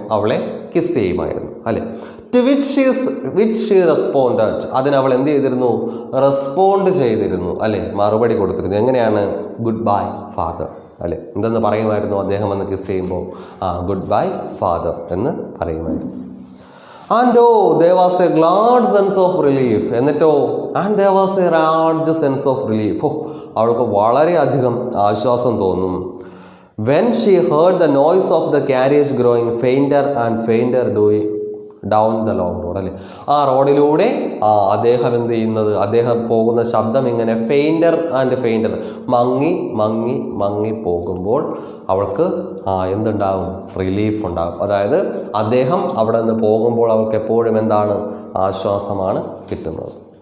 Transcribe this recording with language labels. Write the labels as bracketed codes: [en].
[ml] അവളെ കിസ് ചെയ്യുമായിരുന്നു, അല്ലെ? [en] to which she responded, [ml] അതിനവൾ എന്ത് ചെയ്തിരുന്നു? റെസ്പോണ്ട് ചെയ്തിരുന്നു, അല്ലെ? മറുപടി കൊടുത്തിരുന്നു. എങ്ങനെയാണ്? [en] goodbye father, [ml] അല്ലെ? എന്തെന്ന് പറയുമായിരുന്നു അദ്ദേഹം വന്ന് കിസ് ചെയ്യുമ്പോൾ? [en] goodbye father [ml] എന്ന് പറയുമായിരുന്നു. [en] and oh, there was a glad sense of relief, എന്നിട്ടോ and there was a large sense of relief, [ml] അവൾക്ക് വളരെയധികം ആശ്വാസം തോന്നും. [en] when she heard the noise of the carriage growing fainter and fainter down the long road, അല്ലേ? [ml] ആ റോഡിലൂടെ അദ്ദേഹം എന്ത് ചെയ്യുന്നത്? അദ്ദേഹം പോകുന്ന ശബ്ദം ഇങ്ങനെ [en] fainter and fainter, [ml] മങ്ങി മങ്ങി മങ്ങി പോകുമ്പോൾ അവൾക്ക് എന്തുണ്ടാകും? റിലീഫ് ഉണ്ടാകും. അതായത് അദ്ദേഹം അവിടെ നിന്ന് പോകുമ്പോൾ അവൾക്ക് എപ്പോഴും എന്താണ്? ആശ്വാസമാണ് കിട്ടുന്നത്.